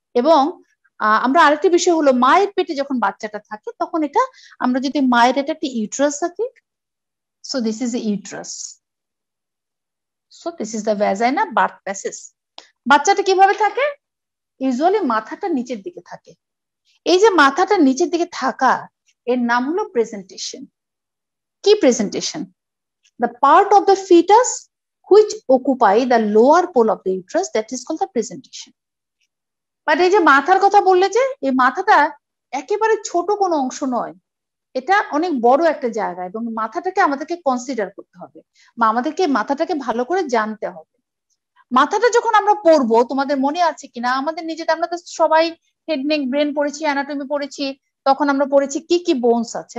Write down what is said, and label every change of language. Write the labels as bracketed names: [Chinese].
[Bangla] এবং আমরা আরেকটি বিষয় হলো মায়ের পেটে যখন বাচ্চাটা থাকে তখন এটা, আমরা যদি মায়ের এটা একটা ইউট্রাস থাকে, [English] so this is a uterus, so this is the vagina, [Bangla] birth passage. বাচ্চাটা কিভাবে থাকে? ইউজুয়ালি মাথাটা নিচের দিকে থাকে। এই যে মাথাটা নিচের দিকে থাকা, এর নাম হলো প্রেজেন্টেশন। কি presentation? [English] The part of the fetus which occupy the lower pole of the uterus, that is called the presentation. [Bangla] But এই যে মাথার কথা বললে, যে এই মাথাটা একেবারে ছোট কোনো অংশ নয়, এটা অনেক বড় একটা জায়গা, এবং মাথাটাকে আমাদেরকে কনসিডার করতে হবে বা আমাদেরকে মাথাটাকে ভালো করে জানতে হবে। মাথাটা যখন আমরা পড়বো, তোমাদের মনে আছে কিনা, আমাদের নিজেদের, আমরা তো সবাই হেড নেক ব্রেন পড়েছি, অ্যানাটমি পড়েছি, তখন আমরা পড়েছি কি কি বোনস আছে।